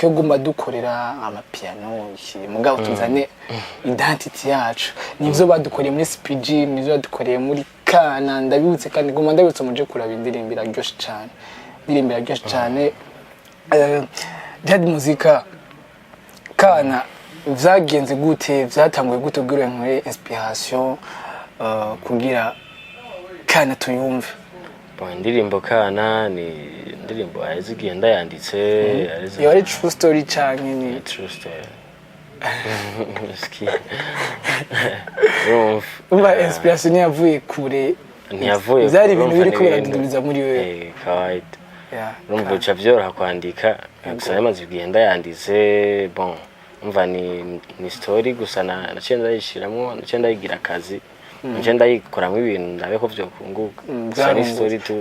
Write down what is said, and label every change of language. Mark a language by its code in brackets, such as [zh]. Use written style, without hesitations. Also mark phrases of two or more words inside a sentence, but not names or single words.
[rn] guma dukorera amapiano mugabo tuzane identité yacu nivyo badukoreye muri CPG nivyo badukoreye muri Kana ndabibutse kandi guma ndabibutse muje kuraba indirimbo iraryoshe cyane Jad Muzika Kana vyagenze gute vyatanguye gute ubwire nkwe inspiration kugira Kana tuyumve? Indirimbo Kana ni indirimbo yazigenda yanditse yari [en] true story [rn] canke ni [en] true story [rn] umva inspiration yavuye kure ntiyavuye byari ibintu biri kubera dudubiza muri wewe kawaida urumva uca vyoroha kwandika gusa yamaze kugenda yanditse bon umva ni story gusa naciye ndayishiramwo naciye ndayigira akazi naciye ndayikoramwo ibintu ndabe ko vyokunguka gusa ni story tu